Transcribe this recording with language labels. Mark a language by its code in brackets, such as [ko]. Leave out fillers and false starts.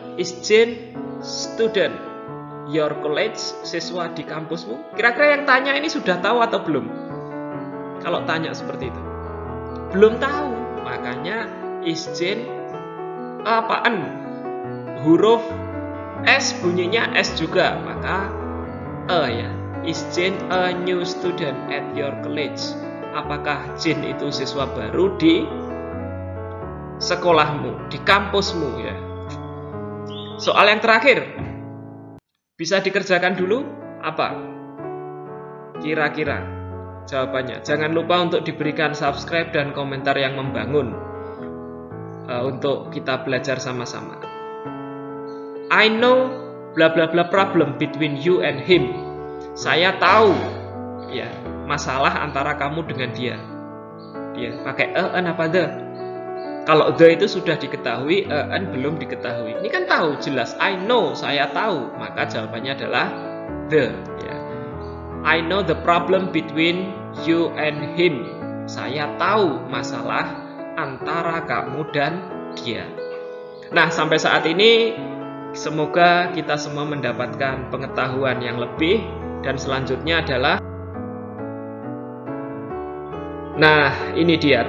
[en] Is Jin student? Your college, [id] siswa di kampusmu? Kira-kira yang tanya ini sudah tahu atau belum? Kalau tanya seperti itu, belum tahu. Makanya [en] is Jin [id] apaan? Huruf S bunyinya S juga, maka ya. [en] Is Jin a new student at your college? [id] Apakah Jin itu siswa baru di sekolahmu, di kampusmu ya? Soal yang terakhir. Bisa dikerjakan dulu? Apa? Kira-kira jawabannya. Jangan lupa untuk diberikan subscribe dan komentar yang membangun untuk kita belajar sama-sama. [en] I know bla bla bla problem between you and him. [id] Saya tahu ya masalah antara kamu dengan dia. Dia pakai an apa the? Kalau the itu sudah diketahui, an belum diketahui. Ini kan tahu jelas. [en] I know, [id] saya tahu. Maka jawabannya adalah the. Ya. [en] I know the problem between you and him. [id] Saya tahu masalah antara kamu dan dia. Nah, sampai saat ini semoga kita semua mendapatkan pengetahuan yang lebih. Dan selanjutnya adalah nah, ini dia.